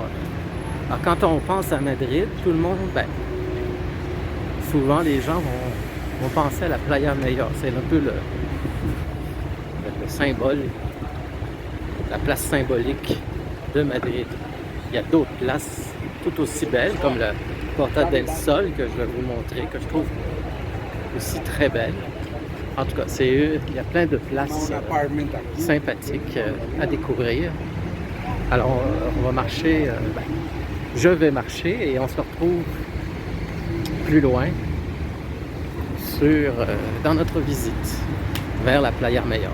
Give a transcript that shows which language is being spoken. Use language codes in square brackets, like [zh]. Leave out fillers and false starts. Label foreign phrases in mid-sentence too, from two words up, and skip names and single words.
[fr] Alors quand on pense à Madrid, tout le monde, souvent les gens vont penser à la Playa Mayor. C'est un peu le symbole, la place symbolique de Madrid. Il y a d'autres places tout aussi belles, comme la Porta del Sol, que je vais vous montrer, que je trouve aussi très belle. En tout cas, il y a plein de places sympathiques à découvrir. Alors, on va marcher, je vais marcher et on se retrouve plus loin dans notre visite vers la Playa Mayor.